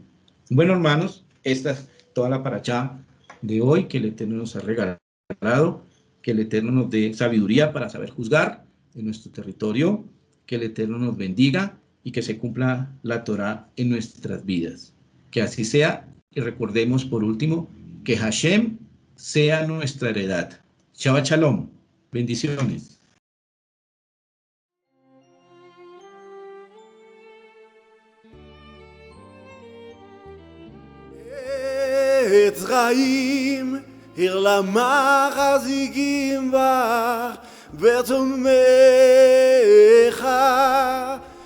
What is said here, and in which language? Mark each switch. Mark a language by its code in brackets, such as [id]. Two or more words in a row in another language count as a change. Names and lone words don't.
[es] Bueno, hermanos, esta es toda la parachá de hoy que el Eterno nos ha regalado, que el Eterno nos dé sabiduría para saber juzgar en nuestro territorio, que el Eterno nos bendiga y que se cumpla la Torá en nuestras vidas. Que así sea, y recordemos por último que Hashem sea nuestra heredad. [he] שבת שלום. [es] Bendiciones. Etzraim, Irlama Chazigim Bach, Bertomecha,